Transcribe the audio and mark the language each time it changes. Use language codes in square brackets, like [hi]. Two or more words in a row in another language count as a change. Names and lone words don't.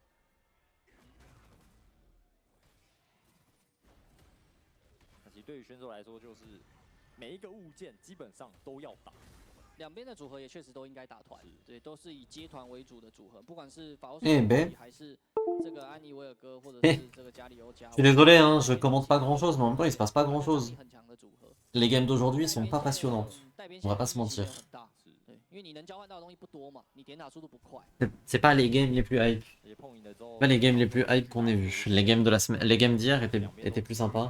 [zh] 那其实对于选手来说，就是每一个物件基本上都要打。两边的组合也确实都应该打团，对，都是以接团为主的组合，不管是法欧还是这个安妮维尔哥，或者是这个加里欧加。 [fr] Je suis désolé, hein, je commente pas grand chose, mais en même temps il se passe pas grand chose. Les games d'aujourd'hui sont pas passionnantes. On va pas se mentir. C'est pas les games les plus hype. Pas les games les plus hype qu'on ait vus. Les games de la semaine, les games d'hier étaient plus sympas.